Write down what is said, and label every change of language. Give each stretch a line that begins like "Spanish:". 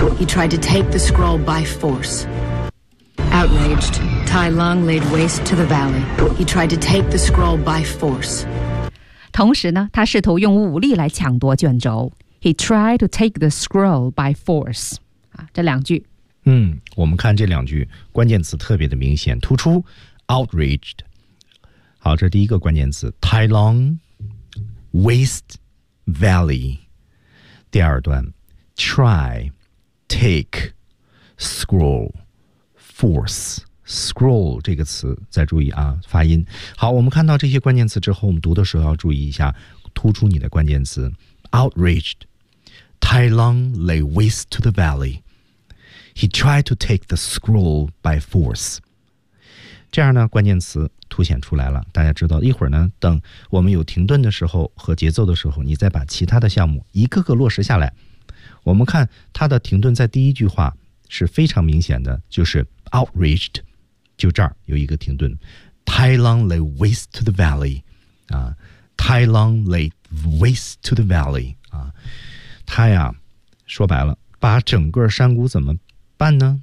English: He tried to take the scroll by force. Outraged Tylon laid waste to the valley. He tried to take the scroll by force.
Chinese: 同时呢，他试图用武力来抢夺卷轴。
English: He tried to take the scroll by force。
Chinese: 啊，这两句。嗯，我们看这两句关键词特别的明显突出 ，outraged。好，这第一个关键词 ，
English: Tylon waste valley。
Chinese: 第二段
English: ，try take scroll force。
Chinese: Scroll 这个词再注意啊，发音好。我们看到这些关键词之后，我们读的时候要注意一下，突出你的关键词
English: outraged Tylon lay waste to the valley. He tried to take the scroll by force.
Chinese: 这样呢，关键词凸显出来了，大家知道一会儿呢，等我们有停顿的时候和节奏的时候，你再把其他的项目一个个落实下来。我们看它的停顿在第一句话是非常明显的，就是 outraged，就这儿有一个停顿 ，
English: Tylon lay waste to the valley，
Chinese: 啊 ，Tylon lay waste to the valley， 啊，他呀，说白了，把整个山谷怎么办呢？